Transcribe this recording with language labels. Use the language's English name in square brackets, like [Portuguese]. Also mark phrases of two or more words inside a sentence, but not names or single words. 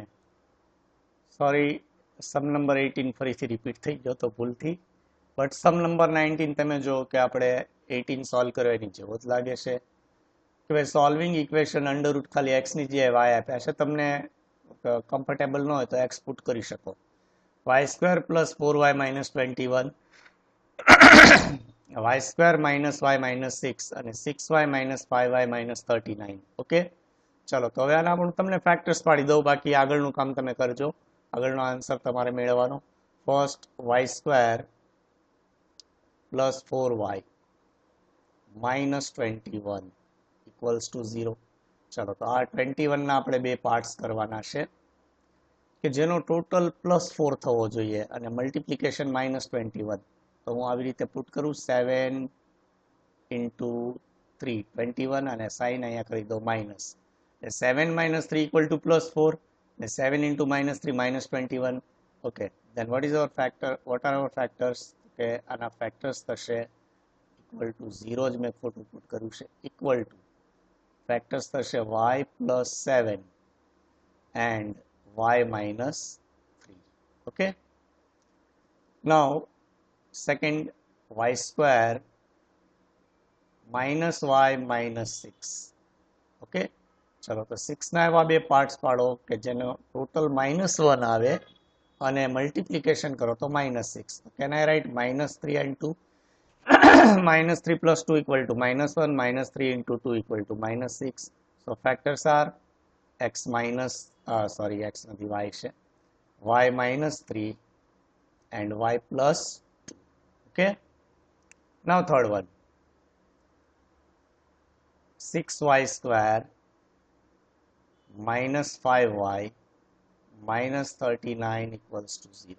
[English] Sorry, sum number [Gujarati] 18 ફરીથી રિપીટ થઈ ગયો તો ભૂલથી. [English] But sum number 19 [Gujarati] તમે જો કે આપણે 18 સોલ્વ કર્યો એની જેવો જ લાગે છે કે ભાઈ [English] solving equation under root [Gujarati] ખાલી x ની જગ્યાએ y આપ્યા છે. તમને કમ્ફર્ટેબલ ન હોય તો x પુટ કરી શકો. y² + 4y - 21, y² - y - 6 અને 6y - 5y - 39. ઓકે, ચલો, તો હવે આના પણ તમને ફેક્ટર્સ પાડી દઉં, બાકી આગળનું કામ તમે કરજો. આગળનો આન્સર તમારે મેળવવાનો. ફર્સ્ટ y² + 4y - 21 = 0. ચલો, તો આ 21 ના આપણે બે પાર્ટ્સ કરવાના છે કે જેનો ટોટલ +4 થવો જોઈએ અને મલ્ટિપ્લિકેશન -21. તો હું આવી રીતે પુટ કરું, 7 × 3 21 અને સાઇન અહીંયા કરી દો માઇનસ. [English] 7 - 3 = +4 and 7 × -3 -21. Okay, then what is our factor? What are our factors? [Gujarati] કે આના ફેક્ટર્સ થશે [English] equal to [Gujarati] 0 જ મેં ખોટું પુટ કર્યું છે. [English] equal to factors [Gujarati] થશે [English] y + 7 and y - 3. Okay, now second y² -y - 6. [Gujarati] ઓકે, ચલો, તો 6 ના એવા બે પાર્ટ્સ પાડો કે જેનો ટોટલ -1 આવે અને મલ્ટિપ્લિકેશન કરો તો -6. [English] Can I write -3 and 2? -3 + 2 = -1, -3 × 2 = -6. So factors are x [Gujarati] નથી, y છે, [English] y - 3 and y + 2. Okay, now third one, 6y² - 5y - 39 = 0.